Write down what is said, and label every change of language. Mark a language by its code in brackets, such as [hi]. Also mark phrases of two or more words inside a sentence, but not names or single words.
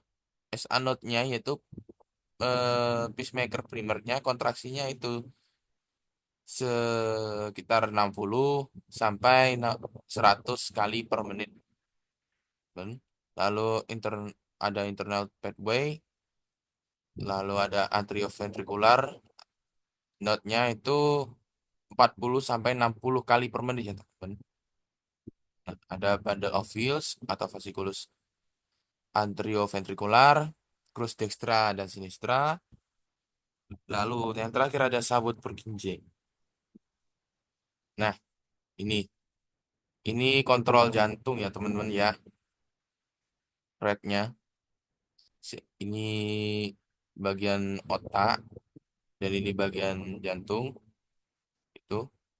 [id] SA node-nya yaitu pacemaker primernya kontraksinya itu sekitar 60 sampai 100 kali per menit. Lalu ada [en] internal pathway, [id] lalu ada atrioventricular, node-nya itu 40 sampai 60 kali per menit ya teman. Nah, ada [en] bundle of Wills [id] atau [la] fasciculus anterioventricular, crus dextra [id] dan sinistra. Lalu yang terakhir ada sabut Purkinje. Nah, ini kontrol jantung ya teman-teman ya. Rate-nya. Ini bagian otak, dan ini bagian jantung itu.